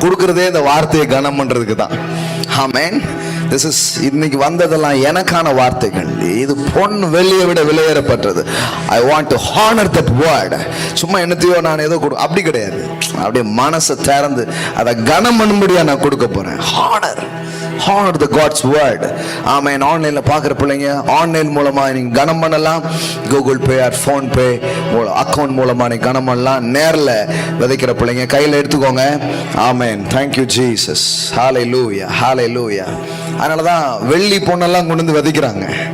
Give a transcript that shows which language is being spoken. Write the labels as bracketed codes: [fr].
[ta] கொடுக்கிறதே இந்த வார்த்தையை கனம் பண்றதுக்கு தான். ஆமென். [en] this is [ta] இன்னைக்கு வந்ததெல்லாம் எனக்கான வார்த்தைகள். இது பொன் வெள்ளியை விட விலையேறப்பட்டது. [en] I want to honour that word. [ta] சும்மா என்னத்தையோ நான் ஏதோ அப்படி கிடையாது. அப்படியே மனசை திறந்து அதை கனம் பண்ணும்படியா நான் கொடுக்க போறேன். [en] Honour, honor the God's word. [ta] ஆமென். ஆன்லைன்ல பார்க்குற பிள்ளைங்க ஆன்லைன் மூலமா நீங்க கனம் பண்ணலாம். கூகுள் பே ஆர் ஃபோன் பே அக்கௌண்ட் மூலமா நீங்க கனம் பண்ணலாம். நேரில் விதைக்கிற பிள்ளைங்க கையில் எடுத்துக்கோங்க. ஆமென். [en] Thank you Jesus. [ta] ஹalleluya, ஹalleluya. அதனால தான் வெள்ளி பொண்ணெல்லாம் கொண்டு வந்து விதைக்கிறாங்க.